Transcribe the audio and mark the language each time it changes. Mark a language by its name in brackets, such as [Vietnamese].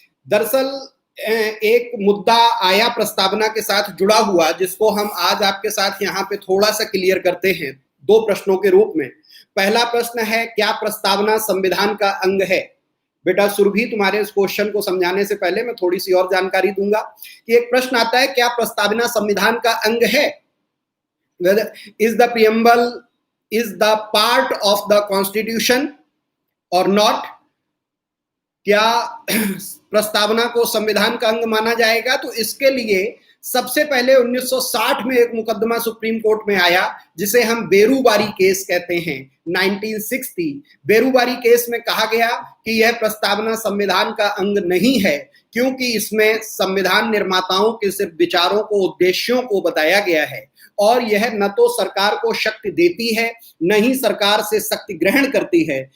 [Hindi] दरअसल एक मुद्दा आया प्रस्तावना के साथ जुड़ा हुआ, जिसको हम आज आपके साथ यहाँ पे थोड़ा सा क्लियर करते हैं दो प्रश्नों के रूप में। पहला प्रश्न है, क्या प्रस्तावना संविधान का अंग है? बेटा सुरभि, तुम्हारे इस क्वेश्चन को समझाने से पहले मैं थोड़ी सी और जानकारी दूंगा कि एक प्रश्न आता है, क्या प्रस्तावना संविधान का अंग है? [English] Is the preamble is the part of the constitution or not? [Hindi] क्या प्रस्तावना को संविधान का अंग माना जाएगा? तो इसके लिए सबसे पहले 1960 में एक मुकदमा सुप्रीम कोर्ट में आया, जिसे हम बेरूबारी केस कहते हैं। 1960 बेरूबारी केस में कहा गया कि यह प्रस्तावना संविधान का अंग नहीं है, क्योंकि इसमें संविधान निर्माताओं के सिर्फ विचारों को, उद्देश्यों को बताया गया है, और यह न तो सरकार को शक्ति देती है, न ही सरकार से शक्ति ग्रहण करती है।